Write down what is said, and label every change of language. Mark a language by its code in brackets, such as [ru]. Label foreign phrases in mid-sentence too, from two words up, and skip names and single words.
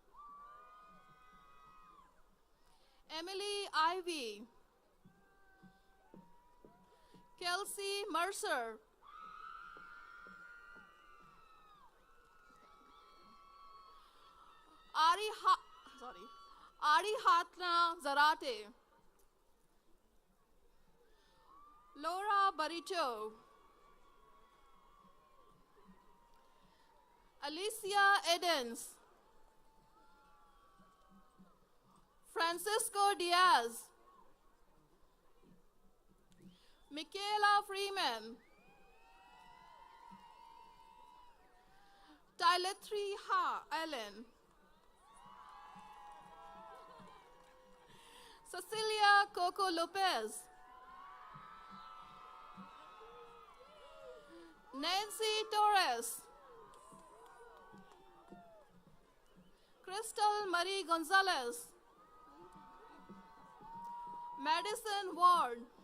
[en] Emily Ivy. Kelsey Mercer. Ari Hatna Zarate. Laura Barito. Alicia Edens. Francisco Diaz. Michaela Freeman. Tyletri Ha Ellen. Cecilia Coco Lopez. Nancy Torres. Crystal Marie Gonzalez. Madison Ward.